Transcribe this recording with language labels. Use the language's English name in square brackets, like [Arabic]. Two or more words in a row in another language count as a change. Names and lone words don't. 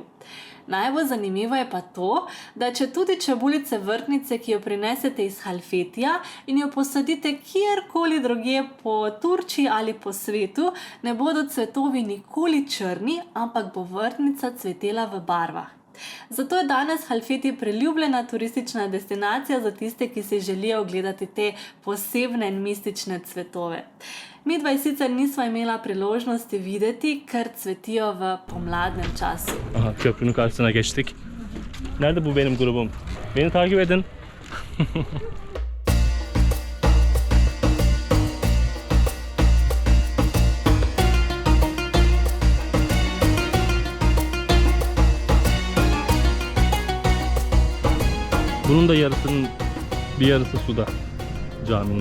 [Slovenian] Najbolj zanimivo je pa to, da če tudi čebulice vrtnice, ki jo prinesete iz Halfetija in jo posadite kjerkoli drugje po Turčiji ali po svetu, ne bodo cvetovi nikoli črni, ampak bo vrtnica cvetela v barvah. Zato je danes Halfeti priljubljena turistična destinacija za tiste, ki si želijo ogledati te posebne in mistične cvetove. Midva jih sicer nisva imela priložnosti videti, ker cvetijo v pomladnem času. [Turkish] Aha, köprünün karşısına geçtik. Nerede bu benim grubum? Beni takip edin. Bunun da bir yarısı suda caminin.